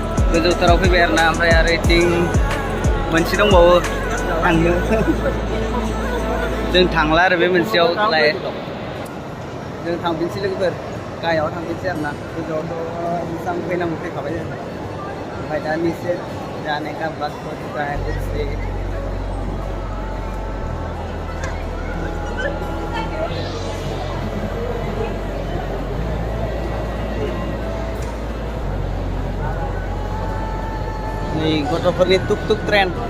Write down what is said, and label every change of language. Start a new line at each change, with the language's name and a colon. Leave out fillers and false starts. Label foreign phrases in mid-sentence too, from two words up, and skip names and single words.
Bodo: गोजौथाराव फैबाय आरोना ओमफ्राय आरो इथिं मोनसे दंबावो थांनो जों थांला आरो बे मोनसेयावलाय जों थांफिनसै लोगोफोर गाहायाव थांफिनसै आरोना गोजौआवथ' मोजां फैनांगौ फैखाबाय जों ओमफ्राय दा
Hindi: नीचे जाने का वक्त हो चुका है फिर से
Bodo: nih गथ'फोरनि tuk-tuk ट्रेन